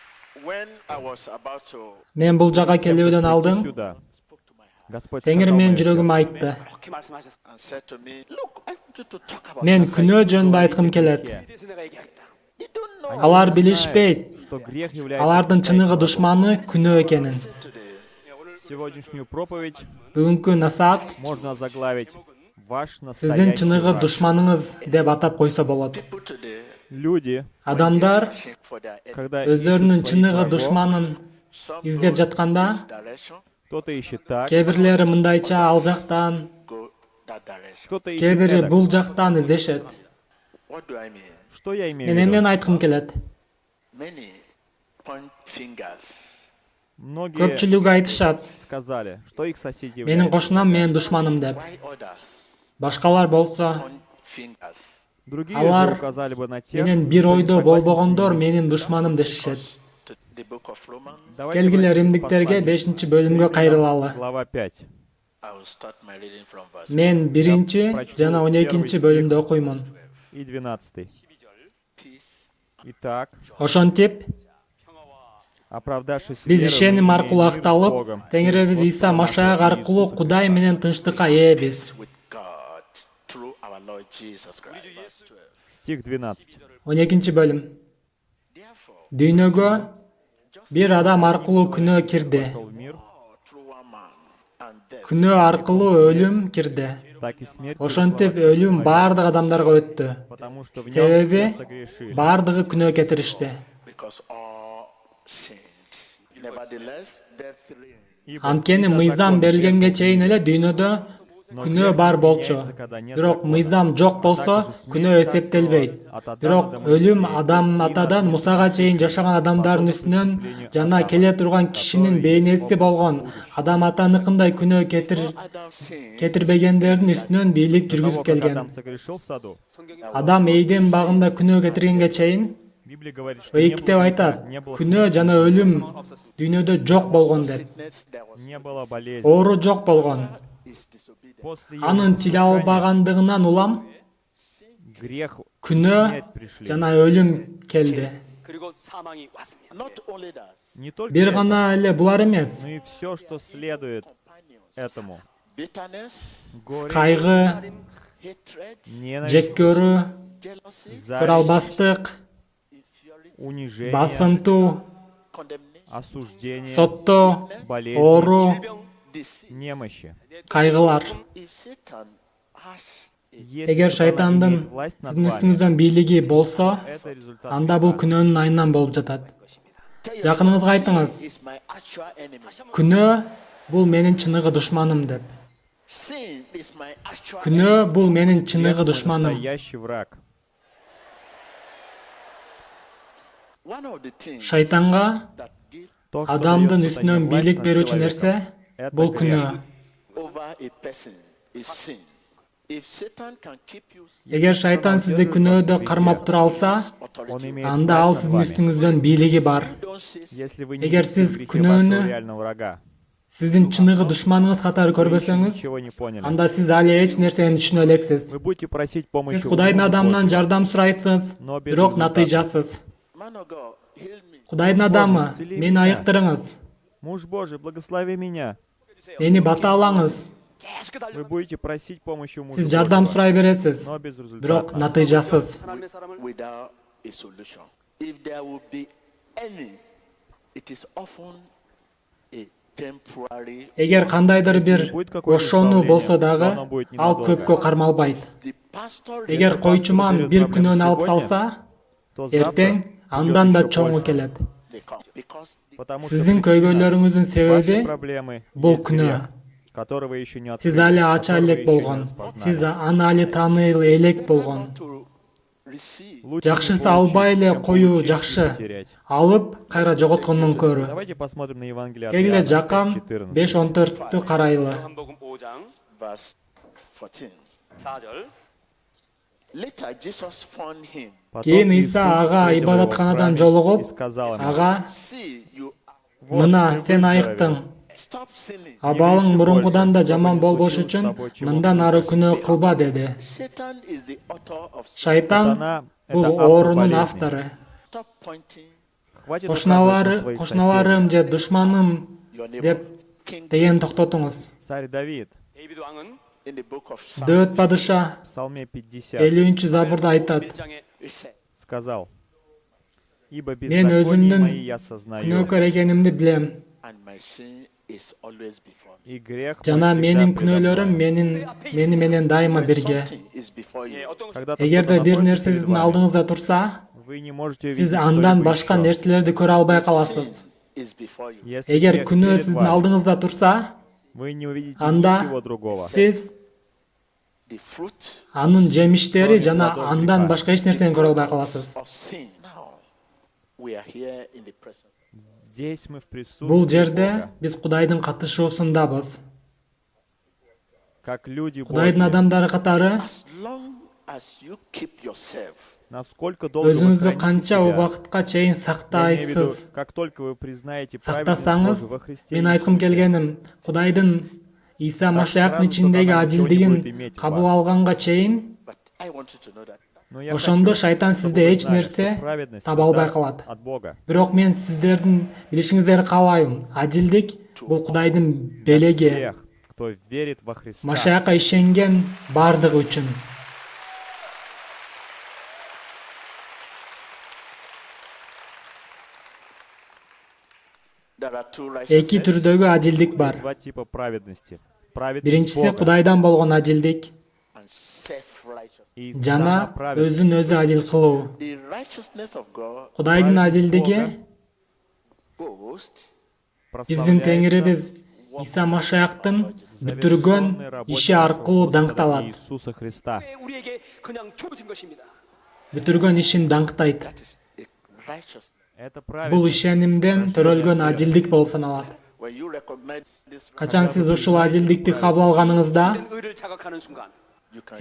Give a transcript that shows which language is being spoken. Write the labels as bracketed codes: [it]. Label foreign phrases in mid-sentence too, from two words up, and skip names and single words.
[ky] Мен бул жака келүүдөн алдын [ru] сюда, Господь [ky] Теңир [ru] сказал [ky] менин [ru] мое [ky] жүрөгүмө [ru] сердце, [ky] айтты. [ko] 그렇게 말씀하셨어요. [ky] Мен күнөө жөнүндө айткым келет. Алар билишпейт. [ru] что грех является [ky] Алардын [ru] настоящим [ky] чыныгы [ru] врагом. [ky] душманы күнөө экенин. [ru] Сегодняшнюю проповедь [ky] Бүгүнкү насаат [ru] можно озаглавить «Ваш [ky] сиздин [ru] настоящий [ky] чыныгы [ru] враг». [ky] душманыңыз деп атап койсо болот. [ru] Люди, [ky] Адамдар [ru] когда [ky] өздөрүнүн [ru] ищут своих [ky] чыныгы [ru] врагов, [ky] душманын издеп жатканда, [ru] кто-то ищет так, [ky] кээ бирлери мындайча ал жактан, [ru] кто-то ищет [ky] кээ бири [ru] эдак. [ky] бул жактан издешет. [ru] Что я имею [ky] Мен [ru] в виду? [ky] эмнени айткым келет? [ru] Многие [ky] Көпчүлүгү айтышат, [ru] сказали, что их соседи [ky] менин [ru] являются [ky] кошунам [ru] врагами. [ky] менин душманым деп. Башкалар болсо, [ru] Другие [ky] алар [ru] же указали бы на тех, [ky] менен бир [ru] кто не [ky] ойдо [ru] согласен с [ky] болбогондор [ru] ними. [ky] менин душманым дешишет. [ru] Давайте [ky] Келгиле [ru] обратимся [ky] Римдиктерге [ru] к посланию. [ky] 5-бөлүмгө кайрылалы. [ru] Глава 5. [ky] Мен 1 жана 12 бөлүмдү окуймун. [ru] И 12. Итак, [ky] Ошентип, [ru] оправдавшись [ky] биз [ru] верой, [ky] ишеним [ru] мы [ky] аркылуу [ru] имеем мир с [ky] акталып, [ru] Богом. [ky] Теңирибиз Иса Машаяк аркылуу Кудай менен тынчтыкка ээбиз. [ru] Стих 12. [ky] 12 бөлүм. Дүйнөгө бир адам аркылуу күнөө кирди. [ru] Вошел в мир, [ky] Күнөө аркылуу өлүм кирди. [ru] так и смерть [ky] Ошентип [ru] перешла во всех [ky] өлүм [ru] человек, [ky] баардык адамдарга өттү. [ru] потому что в нем [ky] Себеби [ru] все согрешили. [ky] баардыгы күнөө кетиришти. [ru] Ибо [ky] Анткени [ru] всегда [ky] мыйзам [ru] закон [ky] берилгенге [ru] верен [ky] чейин эле дүйнөдө күнөө бар болчу. Бирок мыйзам жок болсо күнөө эсептелбейт. Бирок өлүм Адам атадан Мусага чейин жашаган адамдардын үстүнөн жана келе турган кишинин бейнеси болгон Адам атаныкындай күнөө кетирбегендердин үстүнөн бийлик [ru] До того, [ky] жүргүзүп [ru] как [ky] келген. Адам [ru] согрешил в саду, [ky] Адам Эйден багында күнөө кетиргенге чейин [ru] Библия говорит, что не [ky] Ыйыктеп [ru] было [ky] айтат, [ru] греха, не было [ky] күнөө [ru] смерти, [ky] жана өлүм дүйнөдө жок болгон деп. [ru] не было болезни. [ky] Оору жок болгон. [ru] После [ky] Анын тиле албагандыгынан улам [ru] грех и [ky] күнөө [ru] смерть пришли. [ky] жана өлүм келди. [ko] 그리고 사망이 왔습니다. [ru] Не только [ky] Бир [ru] это, [ky] гана эле булар эмес. [ru] но и все, что следует этому. Горе, [ky] Кайгы, [ru] ненависть, [ky] жек көрүү, [ru] зависть, [ky] көралбастык, [ru] унижение, [ky] басынтуу, [ru] осуждение, [ky] соттоо, [ru] болезнь, [ky] оору, [ru] немощи. [ky] кайгылар. [ru] Если [ky] Эгер [ru] сатана [ky] шайтандын [ru] имеет власть над [ky] сиздин [ru] вами, [ky] үстүңүздөн бийлиги болсо, [ru] это результат [ky] анда бул [ru] греха. [ky] күнөөнүн айынан болуп жатат. Жакыныңызга айтыңыз, күнөө бул менин чыныгы душманым деп. Күнөө бул менин [ru] Грех [ky] чыныгы [ru] мой [ky] душманым. [ru] настоящий враг. [ky] Шайтанга [ru] То, что [ky] адамдын [ru] дает [ky] үстүнөн [ru] сатане власть [ky] бийлик [ru] над [ky] берүүчү [ru] человеком, [ky] нерсе [ru] это [ky] бул [ru] грех. [ky] күнөө. Эгер шайтан сизди күнөөдө кармап тура алса, [ru] Он имеет [ky] анда ал [ru] власть над [ky] сиздин [ru] вами. [ky] үстүңүздөн бийлиги бар. [ru] Если вы не [ky] Эгер [ru] видите [ky] сиз [ru] в грехе [ky] күнөөнү [ru] вашего реального врага, [ky] сиздин чыныгы душманыңыз катары [ru] вы еще [ky] көрбөсөңүз, [ru] ничего не поняли. [ky] анда сиз али эч нерсени түшүнө элексиз. [ru] Вы будете просить помощи [ky] Сиз [ru] у [ky] Кудайдын [ru] Бога [ky] адамынан [ru] Божьего, [ky] жардам сурайсыз, [ru] но без [ky] бирок [ru] результата. [ky] натыйжасыз. Кудайдын адамы, мени айыктырыңыз, [ru] Муж Божий, благослови меня. [ky] мени батаалаңыз. [ko] 계속 [ru] Вы [ko] 달려. [ru] будете просить помощи у мужа [ky] Сиз жардам [ru] Божьего, [ky] сурай бересиз, [ru] но без [ky] бирок [ru] результата. [ky] натыйжасыз. [ko] 하나님의 사람을 [en] without a solution. If there will be any, it is often a temporary. [ky] Эгер кандайдыр бир ошону болсо дагы, ал көпкө кармалбайт. [en] The pastor [ky] Эгер койчуман бир күнөөнү алып салса, [ru] То [ky] эртең [ru] завтра [ky] андан да [ru] придет еще [ky] чоңу [ru] больше. [ky] келет. [en] they come because [ru] Потому что [ky] Сиздин [ru] причина [ky] көйгөйлөрүңүздүн [ru] вашей [ky] себеби [ru] проблемы [ky] бул [ru] есть [ky] күнөө. [ru] грех, которого еще не [ky] Сиз [ru] открыли, [ky] али ача [ru] которого [ky] элек [ru] еще не [ky] болгон. [ru] распознали. [ky] Сиз аны али тааный элек болгон. [en] to receive. [ru] Лучше [ky] Жакшысы [ru] не [ky] албай [ru] получить, [ky] эле [ru] чем [ky] коюу [ru] получить и [ky] жакшы. [ru] потерять. [ky] Алып кайра жоготкондон көрө. [ru] Давайте посмотрим на Евангелие от [ky] Келгиле [ru] Иоанна, [ky] Жакан 5:14. 5:14-тү карайлы. [ko] 요한복음 5장 [en] Verse 14. [ko] 4절. [en] Later, Jesus found him. [ru] Потом [ky] Кийин [ru] Иисус [ky] Иса ага [ru] встретил его в [ky] ибадатканадан [ru] храме [ky] жолугуп, [ru] и сказал ему: [ky] ага, [en] See, you [ru] «Вот, [ky] мына [ru] ты [ky] сен [ru] выздоровел. [ky] айыктың. [en] stop sinning. [ky] Абалың мурункудан да жаман болбош [ru] Чтобы не [ky] үчүн [ru] случилось с тобой, чего [ky] мындан ары күнөө кылба деди. [en] Satan is the author of sin. [ky] Шайтан [ru] Сатана — [ky] бул [ru] это автор [ky] оорунун [ru] болезни. [ky] автору. [en] Stop pointing [ru] Хватит указывать на своих [ky] кошуналарым же душманым [en] your neighbor. [ky] деп деген токтотуңуз. [ru] Царь Давид [ko] 데이비드 왕은 [en] In the book of Psalms, [ky] Дөт падыша [ru] в Псалме 50 [ky] 50-забурда айтат. [ko] 51장에 [en] it said, [ru] сказал: «Ибо [ky] Мен [ru] беззаконие [ky] өзүмдүн [ru] мои я сознаю, [ky] күнөөкөр экенимди билем. [en] and my sin is always before me. [ru] и грех мой [ky] Жана [ru] всегда [ky] менин [ru] предо [ky] күнөөлөрүм [ru] мной». [ky] мени менен дайыма бирге. [en] Something is before [ko] 예, [en] you. [ko] 어떤 [ru] Когда-то [ky] Эгерде [ru] что-то [ky] бир [ru] находится [ky] нерсе [ru] перед [ky] сиздин [ru] вами, [ky] алдыңызда турса, [ru] вы не можете [ky] сиз [ru] увидеть [ky] андан [ru] что-либо [ky] башка [ru] еще. [ky] нерселерди көрө албай каласыз. [en] Sin is before you. [ru] Если [ky] Эгер [ru] грех [ky] күнөө [ru] перед [ky] сиздин [ru] вами, [ky] алдыңызда турса, [ru] вы не увидите [ky] анда [ru] ничего другого. [ky] сиз [en] The fruit [ky] анын жемиштери жана [ru] плодов [ky] андан [ru] греха. [ky] башка эч нерсени көрө албай каласыз. [en] of sin. Now, we are here in the presence. [ru] Здесь мы в [ky] Бул [ru] присутствии [ky] жерде [ru] Бога, [ky] биз Кудайдын катышуусундабыз. [ru] как люди [ky] Кудайдын [ru] Божьи. [ky] адамдары катары [en] As long as you keep yourself [ru] Насколько долго вы [ky] өзүңүздү [ru] храните [ky] канча [ru] себя, [ky] убакытка чейин [ru] я имею в виду, [ky] сактайсыз, [ru] как только вы признаете праведность [ky] сактасаңыз, [ru] Божию во Христе [ky] мен айткым [ru] Иисусе, [ky] келгеним, Кудайдын Иса Машаяктын [ru] сразу [ky] ичиндеги [ru] сатана ничего не будет [ky] адилдигин [ru] иметь в [ky] кабыл [ru] вас. [ky] алганга чейин, [en] but I want you to know that [ru] но я [ky] ошондо [ru] хочу, [ky] шайтан [ru] чтобы [ky] сизде [ru] вы [ky] эч [ru] знали, [ky] нерсе [ru] что праведность [ky] таба албай [ru] это [ky] калат. [ru] от Бога. [ky] Бирок мен сиздердин билишиңиздерди каалайм. Адилдик бул Кудайдын [ru] Для [ky] белеги, [ru] всех, кто верит во Христа. [ky] Машаякка ишенген бардыгы үчүн. [en] there are two [ky] Эки [en] righteousness [ky] түрдөгү адилдик бар. [ru] Два типа праведности. Праведность [ky] Биринчиси [ru] Бога [ky] Кудайдан болгон адилдик [en] and self-righteousness. [ru] и [ky] жана [ru] самоправедность. [ky] өзүн өзү адил кылуу. [en] The righteousness of God [ky] Кудайдын [ru] Праведность [ky] адилдиги [en] boasts [ky] биздин [ru] прославляется [ky] Теңирибиз Иса Машаяктын бүтүргөн иши аркылуу [ru] Господа [ky] даңкталат. [ru] Иисуса Христа. [ko] 우리에게 그냥 주어진 것입니다. [ky] Бүтүргөн ишин даңктайт. [en] that is a righteousness. [ru] Это [ky] Бул [ru] праведность. [ky] ишенимден төрөлгөн адилдик болуп саналат. [en] When you recognize this, [ky] Качан сиз ушул адилдикти кабыл алганыңызда, [ko] 모든 의를 자각하는 순간 [en] you can